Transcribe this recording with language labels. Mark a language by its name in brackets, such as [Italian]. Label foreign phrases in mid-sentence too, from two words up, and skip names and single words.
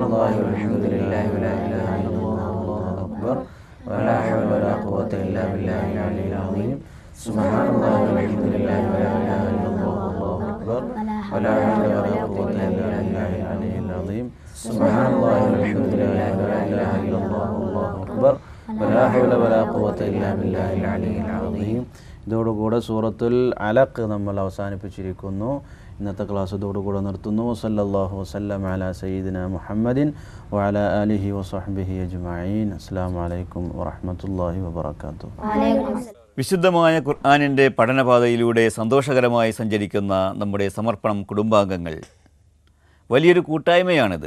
[Arabic] الله والحمد لله ولا إله إلا الله والله أكبر ولا حول ولا قوة إلا بالله العلي العظيم سبحان الله والحمد لله ولا إله إلا الله والله أكبر ولا حول ولا قوة إلا بالله العلي العظيم سبحان الله والحمد لله ولا إله إلا الله والله أكبر ولا حول ولا قوة إلا بالله العلي العظيم. [Malayalam] ഇതോടുകൂടെ സൂറത്തുൽ അലഖ് നമ്മൾ അവസാനിപ്പിച്ചിരിക്കുന്നു. ഇന്നത്തെ ക്ലാസ് ഇതോടുകൂടെ നിർത്തുന്നു. [Arabic] صلى الله وسلم على سيدنا محمد وعلى آله وصحبه أجمعين. السلام عليكم ورحمة الله وبركاته. [Malayalam] വിശുദ്ധമായ ഖുർആനിൻ്റെ പഠനപാതയിലൂടെ സന്തോഷകരമായി സഞ്ചരിക്കുന്ന നമ്മുടെ സമർപ്പണം കുടുംബാംഗങ്ങൾ വലിയൊരു കൂട്ടായ്മയാണിത്.